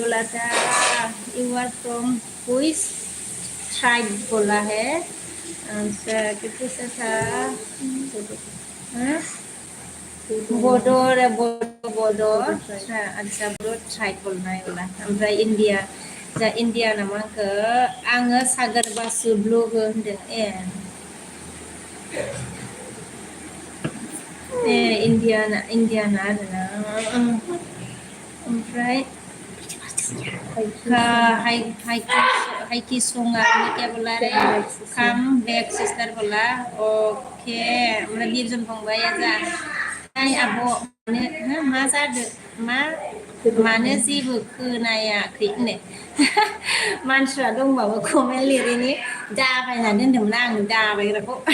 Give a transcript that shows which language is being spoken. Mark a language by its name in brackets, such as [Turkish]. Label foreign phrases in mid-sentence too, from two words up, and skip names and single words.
[Hindi] बोला था [English] you are from which tribe [Hindi] बोला है अच्छा कितने से था [Bodo] बोडो [Hindi] अच्छा बोडो ट्राइब बोलना है बोला [Bodo] ओमफ्राय इण्डिया जा इण्डिया नामाखौ आङो सागर बासु ब्लग होनदों इण्डियाना आरोना ओमफ्राय हाइकी संगा [Hindi] क्या बोला रे [English] come back sister [Bodo] बोला ओके ओमफ्राय बिरजन फंबाया जा आइ आब' मा जादों मानो जेबो खोनायाखै मानसिफ्रा दंबाबो कमेन्ट लिरैनि दाबायना दोनदोंमोन आं दाबायग्राखौ